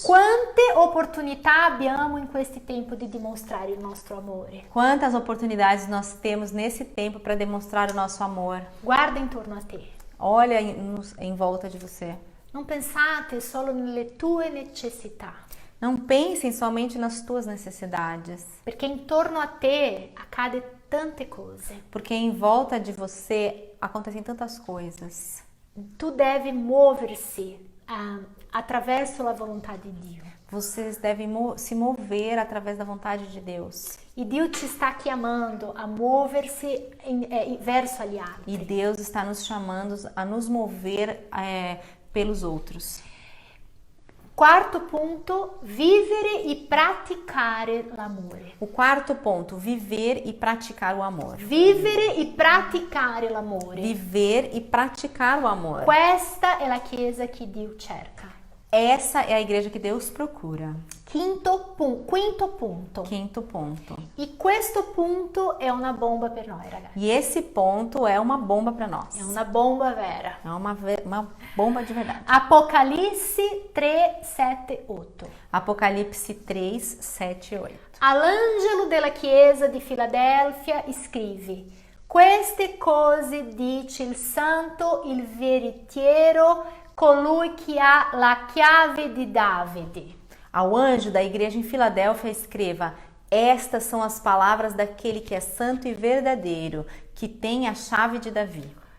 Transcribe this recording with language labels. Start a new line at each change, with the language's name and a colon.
Italian: Quante opportunità abbiamo in questi tempi di dimostrare il nostro amore?
Portuguese: Quantas oportunidades nós temos nesse tempo para demonstrar o nosso amor.
Italian: Guarda intorno a te.
Portuguese: Olha em volta de você.
Italian: Non pensate solo nelle tue necessità,
Portuguese: Não pensem somente nas tuas necessidades,
Italian: perché intorno a te accade tante cose.
Portuguese: porque em volta de você acontecem tantas coisas.
Italian: Tu devi muoversi attraverso la volontà di Dio.
Portuguese: Vocês devem se mover através da vontade de Deus.
Italian: E Dio ci sta chiamando a muoversi verso gli altri.
Portuguese: E Deus está nos chamando a nos mover pelos outros.
Italian: Quarto punto, vivere e praticare l'amore.
Portuguese: O quarto ponto, viver e praticar o amor.
Italian: Vivere e praticare l'amore.
Portuguese: Viver e praticar o amor.
Italian: Questa è la chiesa che Dio cerca.
Portuguese: Essa é a igreja que Deus procura.
Italian: Quinto punto.
Portuguese: Quinto ponto.
Italian: E questo punto è una bomba per noi, ragazzi.
Portuguese: E esse ponto é uma bomba para nós.
Italian: È una bomba vera.
Portuguese: É uma bomba de verdade.
Italian: Apocalisse 3, 7, 8.
Portuguese: Apocalipse 3, 7 e 8.
Italian: All'angelo della chiesa di Filadelfia scrivi: queste cose dice il santo, il veritiero, colui che ha la chiave di Davide.
Portuguese: Ao anjo da igreja em Filadélfia escreva: estas são as palavras daquele que é santo e verdadeiro, que tem a chave de Davi.